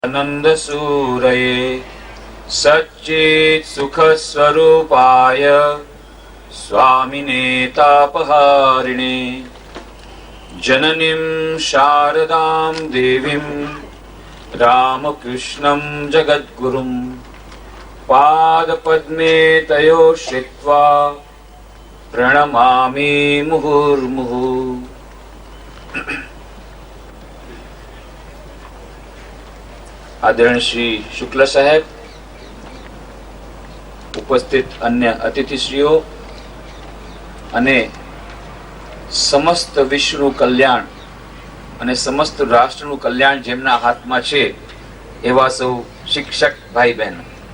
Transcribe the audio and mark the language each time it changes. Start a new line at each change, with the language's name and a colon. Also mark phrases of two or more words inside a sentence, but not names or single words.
Sanskrit: आनंद सूरये सच्चित् सुख स्वरूपाय स्वामिने तापहारिणे जननीं शारदां देवीं रामकृष्णं जगद्गुरुं पादपद्मे तयो श्रित्वा प्रणमामि मुहुर्मुहुः।
Gujarati: આદરણીય શ્રી શુક્લ સાહેબ, ઉપસ્થિત અન્ય અતિથિશ્રીઓ અને સમસ્ત વિશ્વનું કલ્યાણ અને સમસ્ત રાષ્ટ્રનું કલ્યાણ જેમના હાથમાં છે એવા સૌ શિક્ષક ભાઈ બહેનો,